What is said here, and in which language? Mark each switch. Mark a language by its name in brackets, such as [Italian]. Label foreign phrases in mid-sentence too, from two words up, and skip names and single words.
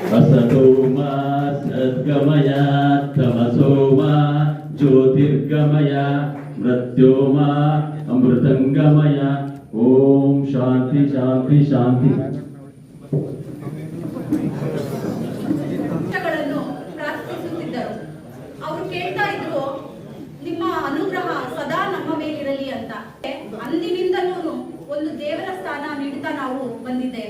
[Sanskrit] असतो मा सद्गमय तमसो मा ज्योतिर्गमय मृत्योर्मा अमृतंगमय। ओम शांति शांति शांति। [Kannada] ಪ್ರಾರ್ಥಿಸುತ್ತಿದ್ದರು. ಅವರು ಕೇಳ್ತಾ ಇದ್ರು, ನಿಮ್ಮ ಅನುಗ್ರಹ ಸದಾ ನಮ್ಮ ಮೇಲಿರಲಿ ಅಂತ. ಅಂದಿನಿಂದಲೂ ಒಂದು ದೇವರ ಸ್ಥಾನ ನೀಡುತ್ತಾ ನಾವು ಬಂದಿದ್ದೇವೆ.